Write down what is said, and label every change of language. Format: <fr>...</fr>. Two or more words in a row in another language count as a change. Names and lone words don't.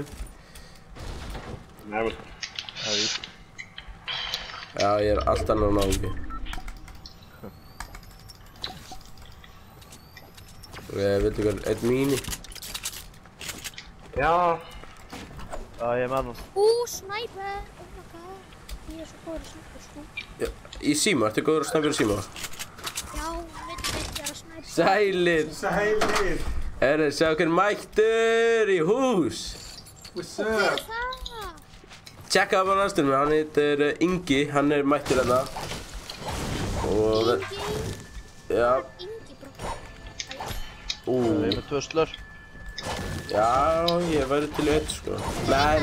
<is>Nei, vel. Það er víst. Já, ég er allt annar náungi. Viltu ykkur einn míni? Já. Já, ég er með hann.</is> <en>Sniper! Oh my god.</en> <is>Ég er svo góður að sniper sko. Já, í síma? Ertu góður að sniper í síma? Já, mitt er að sniper. Sælir! Sælir! Sjá hver mættur í hús!</is> <en>What's up?</en> <is>Tjekka það bara næstum, hann heitir Ingi, hann er mættur hérna. Og... Ingi? Já. Ingi, bro. Ég er með 2 slör. Já, ég væri til í 1 sko. Nei.</is>